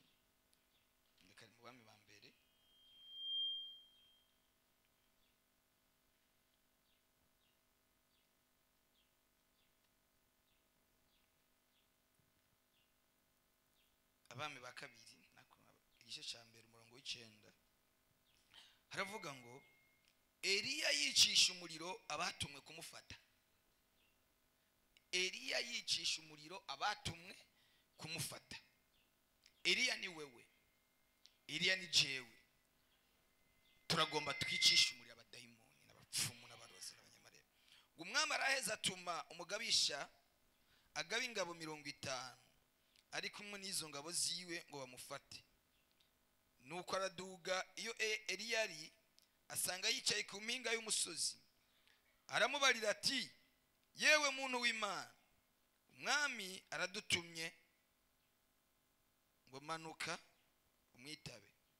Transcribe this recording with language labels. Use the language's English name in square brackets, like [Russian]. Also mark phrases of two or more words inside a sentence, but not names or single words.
[Rundi] Ndekari mu bami ba mbere. Abami ba kabiri igice cya mbere umurongo w'icenda haravuga ngo Eliya yicisha umuriro abatumwe kumufata. Eliya yicisha umuriro abatumwe kumufata. Eliya ni wewe, Eliya ni jewe. Turagomba twicisha umuriro abadayimoni n'abapfumu n'abarozi n'abanyamarebe. umwami araheza atuma umugabisha agaba ingabo 50 ari kumwe n'izo ngabo ziwe ngo bamufate. Nuko araduga iyo Eliya ari asanga yicaye ku mpinga y'umusozi, aramubarira ati yewe muntu w'Imana, umwami aradutumye ngo manuka umwitabe.